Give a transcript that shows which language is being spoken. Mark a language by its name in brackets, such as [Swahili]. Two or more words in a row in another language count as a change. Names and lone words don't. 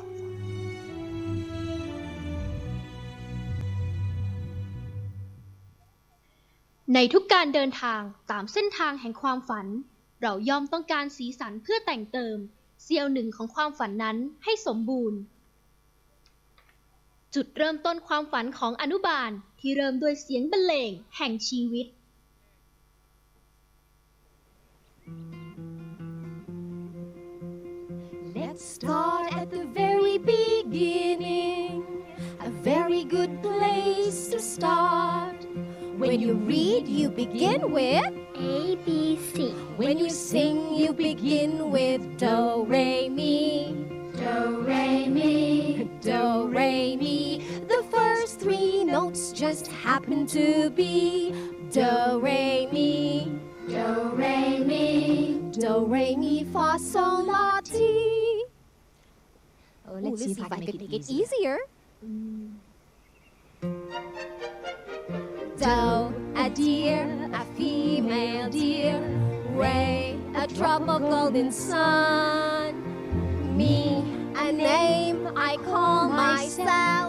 [Thai] ในทุกการเดินทางตามเส้นทางแห่งความฝันเราย่อมต้องการสีสันเพื่อแต่งเติมเสี้ยวหนึ่งของความฝันนั้นให้สมบูรณ์จุดเริ่มต้นความฝันของอนุบาลที่เริ่มด้วยเสียงบรรเลงแห่งชีวิต [English] Let's start at the very beginning, a very good place to start. When you read, you begin with A, B, C. When you sing, you begin with Do, Re, Mi. Do, Re, Mi. Do, Re, Mi. The first three notes just happen to be Do, Re, Mi. Do, Re, Mi. Do, Re, Mi, Fa, Sol, La, Ti. Oh, let's see if I can make it easier. Do, a deer, a female deer. Ray, a drop of golden sun. Me, a name I call myself.